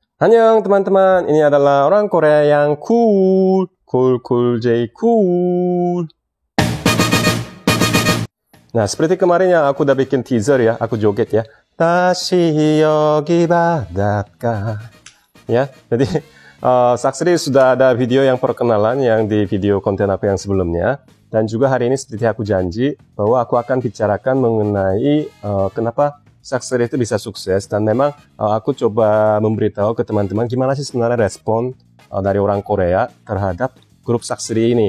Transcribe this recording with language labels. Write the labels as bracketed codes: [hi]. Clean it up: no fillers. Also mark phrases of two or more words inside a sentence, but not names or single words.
[id] Annyeong teman-teman, ini adalah orang Korea yang cool J cool. Nah, seperti kemarin yang aku udah bikin teaser ya, aku joget ya. [ko] 다시 여기 바닷가. [id] Ya, jadi Saksri sudah ada video yang perkenalan yang di video konten aku yang sebelumnya. Dan juga hari ini seperti aku janji bahwa aku akan bicarakan mengenai kenapa Saksri itu bisa sukses. Dan memang aku coba memberitahu ke teman-teman gimana sih sebenarnya respon dari orang Korea terhadap grup Saksri ini.